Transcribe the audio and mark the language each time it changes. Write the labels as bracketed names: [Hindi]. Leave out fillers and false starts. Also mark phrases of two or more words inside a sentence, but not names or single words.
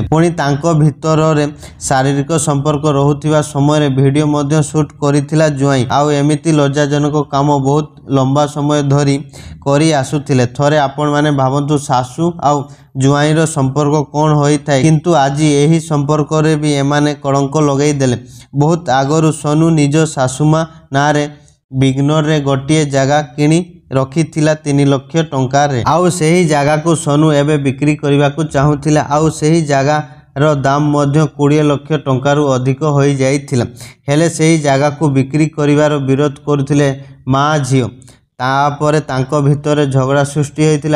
[Odia] ପୁଣି ତାଙ୍କ ଭିତର ରେ ଶାରୀରିକ ସମ୍ପର୍କ ରହୁଥିବା ସମୟ ରେ ଭିଡିଓ ମଧ୍ୟ ସୁଟ କରିଥିଲା ଜ୍ୱାଇଁ ଆଉ ଏମିତି ଲଜ୍ଜାଜନକ କାମ ବହୁତ ଲମ୍ବା ସମୟ ଧରି କରି ଆସୁଥିଲେ। ଥରେ ଆପଣ ମାନେ ଭାବନ୍ତୁ ଶାଶୁ ଆଉ ଜ୍ୱାଇଁ ର ସମ୍ପର୍କ କଣ ହୋଇ ଥାଏ କିନ୍ତୁ ଆଜି ଏହି ସମ୍ପର୍କ ରେ ବି ଏମାନେ କଳଙ୍କ ଲଗେଇ ଦେଲେ। ବହୁତ ଆଗରୁ ସୋନୁ ନିଜ ଶାଶୁମା ନାଁରେ ବିଗ୍ନୋର ରେ ଗୋଟେ ଜାଗା କିଣି ରଖିଥିଲା 3 ଲକ୍ଷ ଟଙ୍କାରେ। ଆଉ ସେହି ଜାଗାକୁ ସୋନୁ ଏବେ ବିକ୍ରି କରିବାକୁ ଚାହୁଁଥିଲା। ଆଉ ସେହି ଜାଗାର ଦାମ ମଧ୍ୟ 20 ଲକ୍ଷ ଟଙ୍କାରୁ ଅଧିକ ହୋଇଯାଇଥିଲା। ହେଲେ ସେହି ଜାଗାକୁ ବିକ୍ରି କରିବାର ବିରୋଧ କରୁଥିଲେ ମା ଝିଅ। ତାପରେ ତାଙ୍କ ଭିତରେ ଝଗଡ଼ା ସୃଷ୍ଟି ହୋଇଥିଲା।